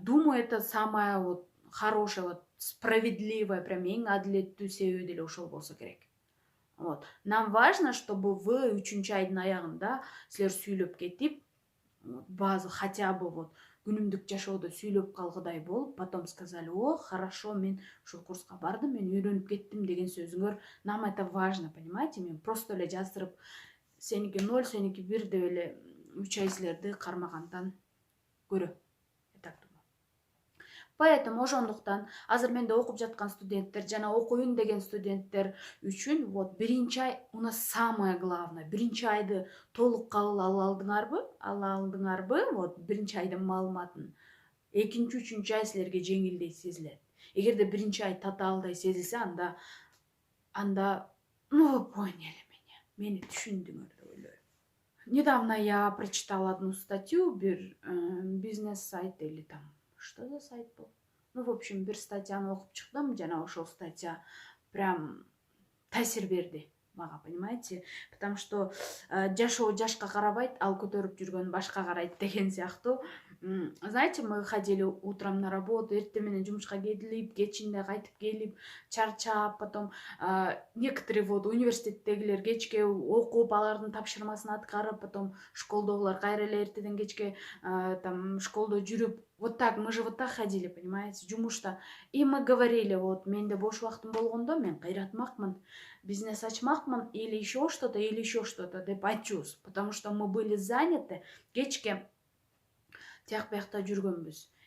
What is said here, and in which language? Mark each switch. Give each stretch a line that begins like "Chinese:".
Russian: Думаю, это самая вот хорошая, вот справедливая, прям
Kyrgyz: эң адилеттүү себеби деле ошол болсо керек.
Russian: Вот. Нам важно, чтобы вы
Kyrgyz: үчүнчү айдын аягында силер сүйлөп кетип, базы хотя бы вот күнүмдүк жашоодо сүйлөп калгыдай болуп,
Russian: потом сказали: о, хорошо,
Kyrgyz: мен ушул курска бардым, мен үйрөнүп кеттим деген сөзүңөр.
Russian: Нам это важно, понимаете?
Kyrgyz: Мен просто эле жаздырып, сеники 0, сеники 1 деп эле 3 ай силерди кармагандан көрө. Поэтому ошондуктан азыр менде окуп жаткан студенттер жана окуйун деген студенттер үчүн вот биринчи ай
Russian: у нас самое главное.
Kyrgyz: Биринчи айды толук кабыл ала алдыңарбы? Вот биринчи айдын маалыматын. Экинчи, үчүнчү ай силерге жеңилдей сезилет. Эгерде биринчи ай татаалдай сезилсе, анда
Russian: ну вы поняли меня.
Kyrgyz: Мени түшүндүңөр деп ойлойм.
Russian: Недавно я прочитала одну статью, бизнес-сайт или там что за сайт был? Ну, в общем,
Kyrgyz: бир статьяны окуп чыктым, жана ошол статья прям таасир берди мага, понимаете? Потому что жашоо жашка карабайт, ал көтөрүп жүргөн башка карайт деген сыяктуу.
Russian: Знаете, мы ходили утром на работу,
Kyrgyz: эртең менен жумушка кетилип, кечинде кайтып келип, чарчап, потом некоторые вот университеттегилер кечке окуп, алардын тапшырмасын аткарып, потом школдогулар кайра эле эртеден кечке там школдо жүрүп, вот так,
Russian: мы же вот так ходили, понимаете,
Kyrgyz: жумушта.
Russian: И мы говорили, вот
Kyrgyz: менде бош убактым болгондо мен кыйратмакмын, бизнес ачмакмын
Russian: или еще что-то деп айтчубуз, потому что мы были заняты,
Kyrgyz: кечке тияк биякта жүргөнбүз.